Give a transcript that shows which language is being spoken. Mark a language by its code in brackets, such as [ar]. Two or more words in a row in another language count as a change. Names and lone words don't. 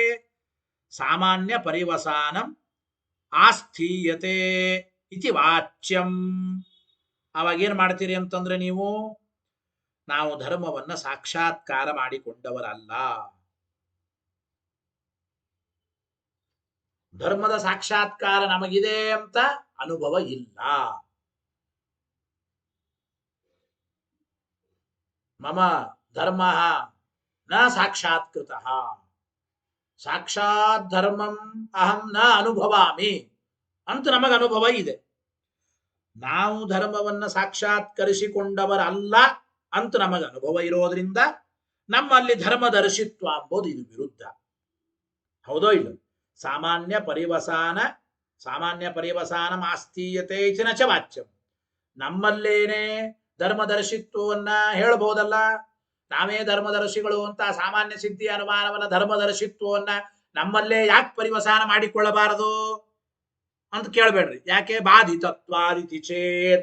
[sa] ಸಾಮಾನ್ಯ ಪರಿವಸಾನಂ ಆಸ್ಥೀಯತೆ ಇತಿ ವಾಚ್ಯಂ. [kn] ಅವಾಗೇನ್ ಮಾಡ್ತೀರಿ ಅಂತಂದ್ರೆ ನೀವು ನಾವು ಧರ್ಮವನ್ನ ಸಾಕ್ಷಾತ್ಕಾರ ಮಾಡಿಕೊಂಡವರಲ್ಲ. ಧರ್ಮದ ಸಾಕ್ಷಾತ್ಕಾರ ನಮಗಿದೆ ಅಂತ ಅನುಭವ ಇಲ್ಲ. [sa] ಮಮ ಧರ್ಮ ನ ಸಾಕ್ಷಾತ್ಕೃತ ಸಾಕ್ಷಾತ್ ಧರ್ಮಂ ಅಹಂ ನ ಅನುಭವಾಮಿ [kn] ಅಂತ ನಮಗೆ ಅನುಭವ ಇದೆ. ನಾವು ಧರ್ಮವನ್ನ ಸಾಕ್ಷಾತ್ಕರಿಸಿಕೊಂಡವರಲ್ಲ ಅಂತ ನಮಗೆ ಅನುಭವ ಇರೋದ್ರಿಂದ ನಮ್ಮಲ್ಲಿ ಧರ್ಮದರ್ಶಿತ್ವ ಅಂಬೋದು ಇದು ವಿರುದ್ಧ, ಹೌದೋ ಇಲ್ಲ? [sa] ಸಾಮಾನ್ಯ ಪರಿವಸಾನ ಆಸ್ಥೀಯತೆ ಇತಿ ನ ಚ ವಾಚ್ಯಂ. [kn] ನಮ್ಮಲ್ಲೇನೆ ಧರ್ಮದರ್ಶಿತ್ವವನ್ನ ಹೇಳಬಹುದಲ್ಲ. ನಾವೇ ಧರ್ಮದರ್ಶಿಗಳು ಅಂತ ಸಾಮಾನ್ಯ ಸಿದ್ಧಿ ಅನುಮಾನವನ್ನ ಧರ್ಮದರ್ಶಿತ್ವವನ್ನ ನಮ್ಮಲ್ಲೇ ಯಾಕೆ ಪರಿವಸಾನ ಮಾಡಿಕೊಳ್ಳಬಾರದು ಅಂತ ಕೇಳಬೇಡ್ರಿ. [sa] ಯಾಕೆ? ಬಾಧಿತತ್ವಾದಿತಿ ಚೇತ್.